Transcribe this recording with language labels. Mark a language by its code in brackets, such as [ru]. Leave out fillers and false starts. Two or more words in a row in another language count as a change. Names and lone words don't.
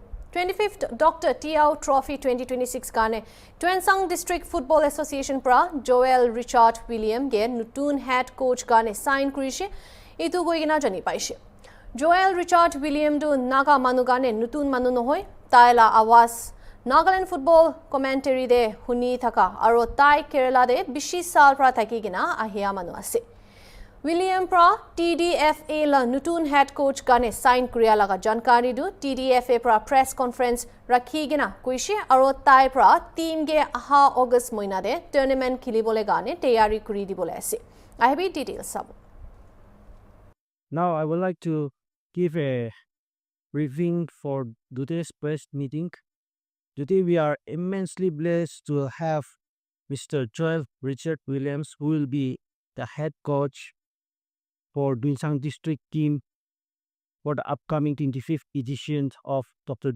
[nag] 25th Dr. Tiao Trophy 2026 Kane Tuensang District Football Association pra Joel Richard William ge nutun [en] head coach [nag] Kane sign kurishe itu goigina jani paishe. Joel Richard William du Naga manu Kane nutun manu nohoi taila awas Nagaland [en] football commentary [nag] de huni thaka aro tai Kerala de bishi sal pra thaki gina ahia manu ase. William pra Tdfa la nutun [en] head coach [nag] Kane sign kriya laga jankari du Tdfa pra [en] press conference [nag] rakhi gina kuishe aro tai pra team ge aha August moina de tournament khilibole gane tayari kuri dibole ase. [en] I have details sabo. Now I would like to give a briefing for today's press meeting. Today we are immensely blessed to have Mr. Joel Richard Williams, who will be the head coach for Tuensang District team for the upcoming 25th edition of Dr.